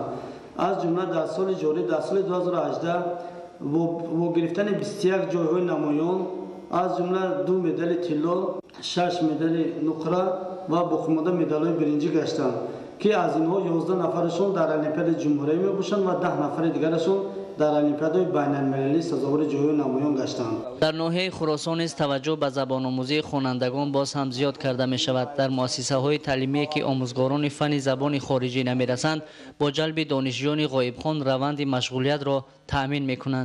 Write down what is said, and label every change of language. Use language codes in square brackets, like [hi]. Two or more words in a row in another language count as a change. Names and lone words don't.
[fa] از جمله در سال جاری در سال 2018 با گرفتن 21 جایهای نمایان از جمله 2 مدال طلا، 6 مدال نقره و با خماده مدال‌های برنجی گشتند که از اینها 11 نفرشون در المپیاد جمهوری میباشند و 10 نفر دیگرشون [tg] дар олимпиадаи байналмилалӣ сазовори ҷойҳои намоён гаштанд. дар ноҳияи хуросон низ таваҷҷӯҳ ба забономӯзии хонандагон боз ҳам зиёд карда мешавад. дар муассисаҳои таълимие ки омӯзгорони фанни забони хориҷӣ намерасанд бо ҷалби донишҷӯёни ғоибхон раванди машғулиятро таъмин мекунанд.